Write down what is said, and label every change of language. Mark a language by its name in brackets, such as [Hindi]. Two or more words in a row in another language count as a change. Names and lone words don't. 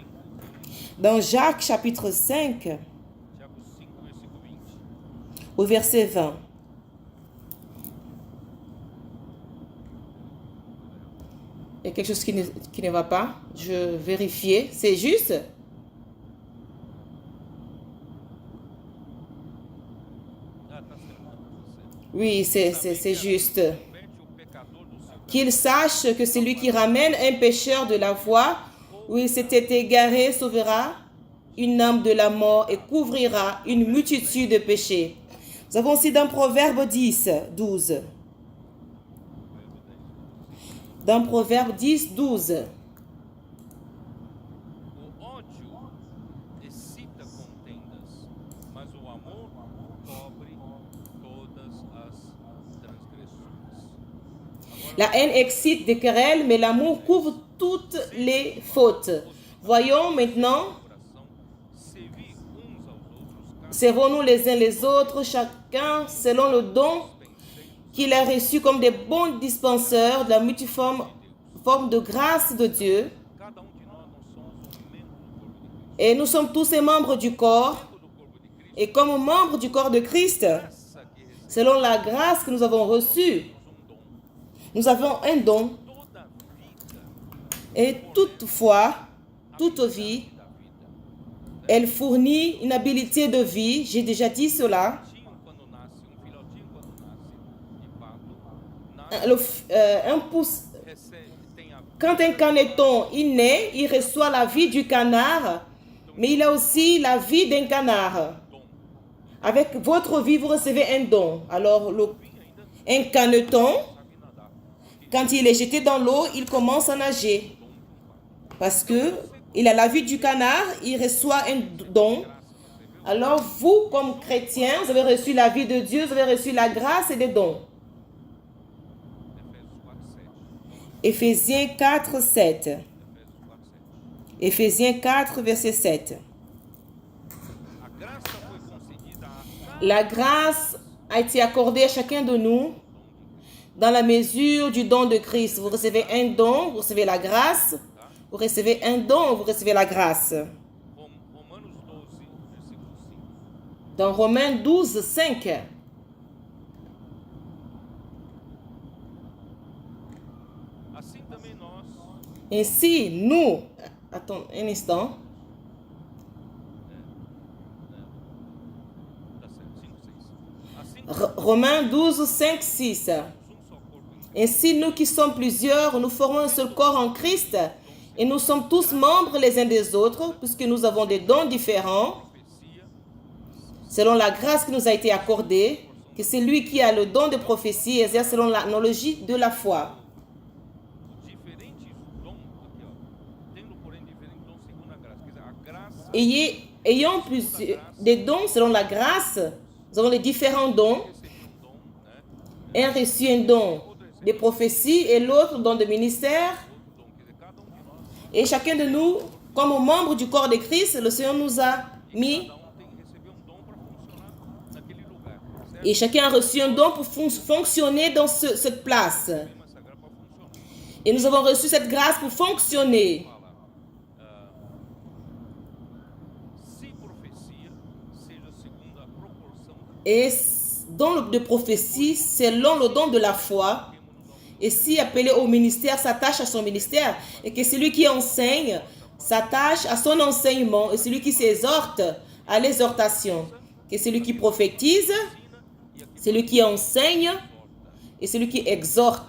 [French] dans Jacques chapitre 5, [Portuguese] Tiago 5, versículo 20. [French] au verset 20. Il y a quelque chose qui ne va pas. Je vérifier. C'est juste? [Portuguese] Ah, tá certo. [French] Oui, c'est juste. [Portuguese] Converte o pecador do seu [French] Qu'il sache que celui qui ramène un pécheur de la voie où il s'était égaré sauvera une âme de la mort et couvrira une multitude de péchés. Nous avons aussi dans Proverbe 10, 12. Dans Proverbe 10, 12. [Portuguese] O ódio excita contendas, mas o amor cobre todas as transgressões. [French] La haine excite des querelles, mais l'amour couvre toutes les fautes. Voyons maintenant, [Portuguese] Coração, servir uns aos outros, [French] servons-nous les uns les autres, chacun selon le don qu'il a reçu comme des bons dispenseurs de la multiforme forme de grâce de Dieu. [Portuguese] cada de nós somos membro do corpo de Cristo. [French] Et nous sommes tous des membres du corps. [Portuguese] Membro do corpo de Cristo, [French] Et comme membres du corps de Christ, [Portuguese] graça que recebemos [French] selon la grâce que nous avons reçue, [Portuguese] dom. [French] nous avons un don. [Portuguese] Toda vida [French] Et toutefois, toute vie, [Portuguese] da vida. [French] elle fournit une habilité de vie. J'ai déjà dit cela. [Portuguese] Quando nasce, filhotinho quando nasce de pato, nasce, [French] Un pouce, [Portuguese] recebe, tem a [French] quand un caneton il naît, il reçoit la vie du canard, mais il a aussi la vie d'un canard. [Portuguese] dom. [French] Avec votre vie, vous recevez un don. Alors, un caneton, [Portuguese] Sabe nadar. [French] quand il est jeté dans l'eau, il commence à nager. Parce que il a la vie du canard, il reçoit un don. Alors, vous, comme chrétiens, vous avez reçu la vie de Dieu, vous avez reçu la grâce et des dons. [Portuguese] Efésios 4, 7. [French] Éphésiens 4, 7. [Portuguese] Efésios 4, 7. [French] Éphésiens 4, verset 7. [Portuguese] A graça foi concedida a [French] La grâce a été accordée à chacun de nous dans la mesure du don de Christ. Vous recevez un don, vous recevez la grâce. Vous recevez un don, vous recevez la grâce. [Portuguese] Romanos 12, versículo 5. [French] Dans Romains 12, 5. Ainsi, nous... Attends un instant. [Portuguese] Tá certo, 5, 6. Assim [French] Romains 12, 5, 6. [Portuguese] somos um só corpo em Cristo. [French] Ainsi, nous qui sommes plusieurs, nous formons un seul corps en Christ et nous sommes tous membres les uns des autres puisque nous avons des dons différents [Portuguese] Profecia, [French] selon la grâce qui nous a été accordée, que celui qui a le don de prophétie exerce selon l'analogie de la foi. [Portuguese] diferentes dons, aqui ó, tendo porém diferentes dons segundo a graça. Quer dizer, a graça [French] Ayant des dons selon la grâce, nous avons les différents dons. [Portuguese] recebeu um dom, né? [French] Un reçu un don de prophétie et l'autre don de ministère. [Portuguese] Outro dom, quer dizer, cada de nós, [French] Et chacun de nous, comme membre du corps de Christ, le Seigneur nous a mis. [Portuguese] cada recebeu um dom para funcionar naquele lugar, certo? [French] Et chacun a reçu un don pour fonctionner dans cette place. [Portuguese] Essa graça para funcionar. [French] Et nous avons reçu cette grâce pour fonctionner. Fala, se profecia, seja segundo a proporção Et don de prophétie, selon le don de la foi. Et si appelé au ministère, s'attache à son ministère. Et que celui qui enseigne s'attache à son enseignement. Et celui qui s'exhorte à l'exhortation. Que celui qui prophétise, celui qui enseigne et celui qui exhorte.